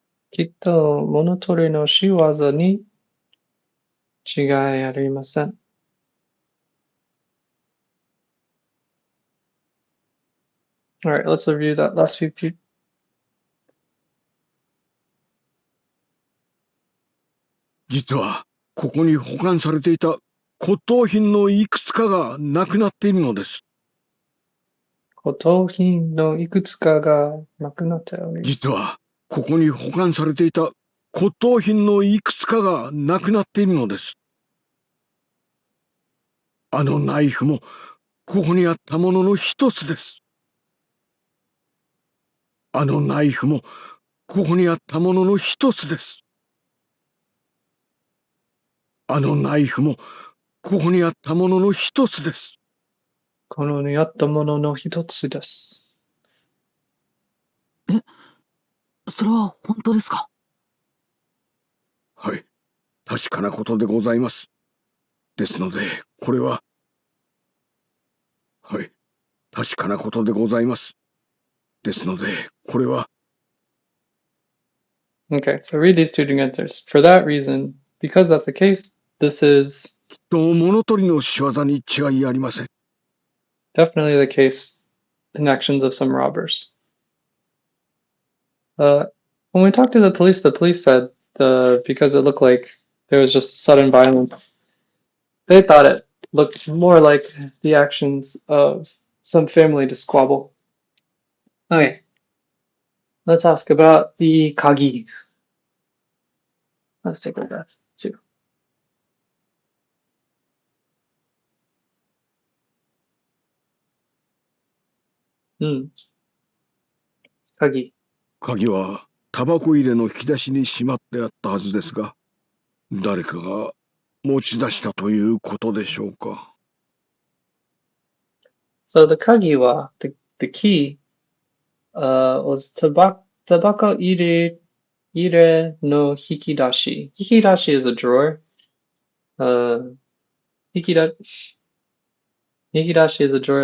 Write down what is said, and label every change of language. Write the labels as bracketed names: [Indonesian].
[Japanese] きっと物取りの仕業に違いありません。 [English] Alright, let's review that last few. [Japanese] 実はここに保管されていた骨董品のいくつかがなくなっているのです。骨董品のいくつかがなくなっており、実はここに保管されていた骨董品のいくつかがなくなっているのです。あのナイフもここにあったものの一つです。あのナイフもここにあったものの一つです。あのナイフもここにあったものの一つです。このにあったものの一つです。それは本当ですか？はい、確かなことでございます。ですので、これは、はい、確かなことでございます。ですので、これは、 [English] Okay, so read these two together. For that reason, because that's the case, this is [Japanese] と物取りの仕業に違いありません。 [English] definitely the case in actions of some robbers. When we talked to the police said because it looked like there was just sudden violence, they thought it looked more like the actions of some family to squabble. Okay, let's ask about the kagi. Let's take a look at that too. Kagi. [Japanese] 鍵はタバコ入れの引き出しにしまってあったはずですが、誰かが持ち出したということでしょうか。 [English] So the kagi wa, the key, was [Japanese] tobacco ire no hikidashi. [English] Hikidashi is a drawer. Hikidashi is a drawer.